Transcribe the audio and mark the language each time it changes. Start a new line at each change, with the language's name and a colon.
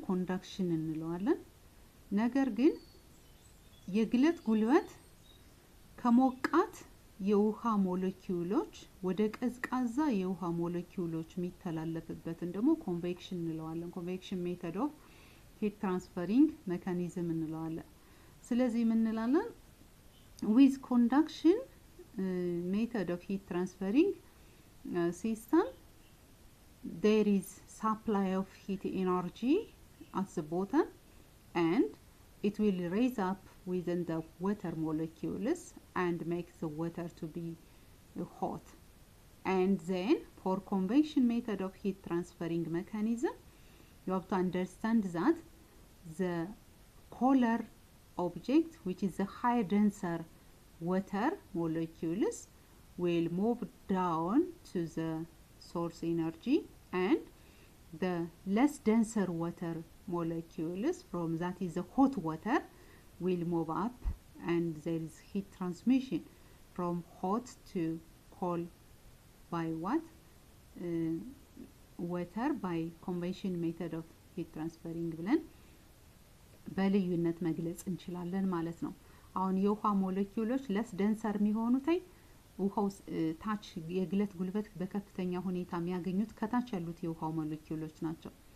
Amharic: ኮንዳክሽን እንለዋለን። ነገር ግን የግለት ጉልበት ከሞቃት የውሃ ሞለኪውሎች ወደ ቀዝቃዛ የውሃ ሞለኪውሎች የሚተላለፍበትን ደግሞ ኮንቬክሽን እንለዋለን። ኮንቬክሽን ሜተድ ኦፍ ሂት ትራንስፈሪንግ ሜካኒዝም እንለዋለን። ስለዚህ ምን እንላለን?
English: with conduction method of heat transferring system, there is supply of heat energy at the bottom and it will raise up within the water molecules and make the water to be hot. And then for convection method of heat transferring mechanism, you have to understand that the color object, which is the higher denser water molecules, will move down to the source energy, and the less denser water molecules, from that is the hot water, will move up, and there is heat transmission from hot to cold by what? Water by convection method of heat transferring
Amharic: ብለን በልዩነት መግለጽ እንችላለን ማለት ነው። አሁን የውሃ ሞለኪውሎች ለስ ደንሰር የሚሆኑት ውሃው ታች የግለት ጉልበት በከፍተኛ ሁኔታ የሚያገኙት ከታች ያሉት የውሃ ሞለኪውሎች ናቸው።